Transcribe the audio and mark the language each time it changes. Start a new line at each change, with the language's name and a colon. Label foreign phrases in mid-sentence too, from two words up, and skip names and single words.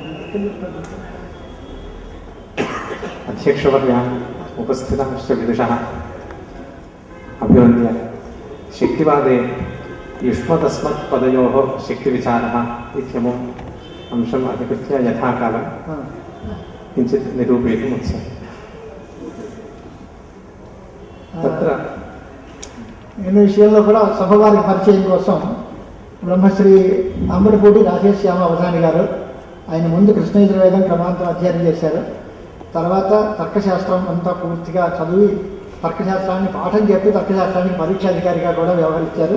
Sanskrit: अध्यक्षवर्यान् उपस्थितांश्च विदुषः अभिवन्द्य शक्तिवादे युष्मदस्मत्पदयोः शक्तिविचारः इत्यमुम् अंशम् अधिकृत्य यथाकालं किञ्चित् निरूपयितुम् उत्सवे तत्र
Telugu: ఈ విషయంలో కూడా సభవారికి పరిచయం కోసం బ్రహ్మశ్రీ అంబడిపూడి రాజేశ్యామ అవధాని గారు ఆయన ముందు కృష్ణ యజుర్వేదం క్రమాంతం అధ్యయనం చేశారు. తర్వాత తర్కశాస్త్రం అంతా పూర్తిగా చదివి తర్కశాస్త్రాన్ని పాఠం చెప్పి తర్కశాస్త్రానికి పరీక్షాధికారిగా కూడా వ్యవహరించారు.